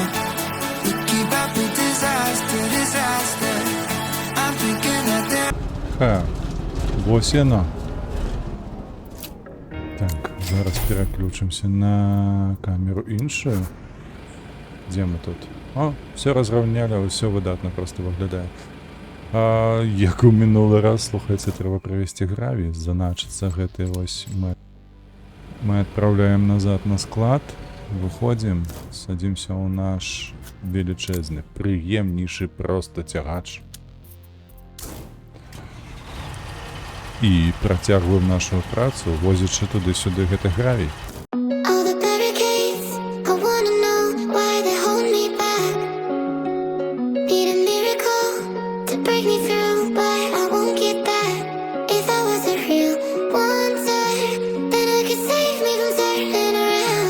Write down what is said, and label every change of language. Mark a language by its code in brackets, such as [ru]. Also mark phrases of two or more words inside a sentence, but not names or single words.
[en] We keep up with disaster, disaster. I'm thinking that they're [be] Вось яно. Так, зараз пераключымся на камеру іншую. Дзе мы тут? О, все разраўнялі, ўсё выдатна просто выглядае. Як у мінулы раз, слухайце, трэба правесці гравій, заначыцца гэты вось мы адпраўляем назад на склад, выходзім, садзімся ў наш велічэзны, прыемнейшы проста цягач. І працягваем нашу працу, возячы туды-сюды гэты гравій. [en] All the barricades, I wanna know why they hold me back. Need a miracle to break me through, but I won't get that. If I wasn't real wonder, then I could save me from turning around.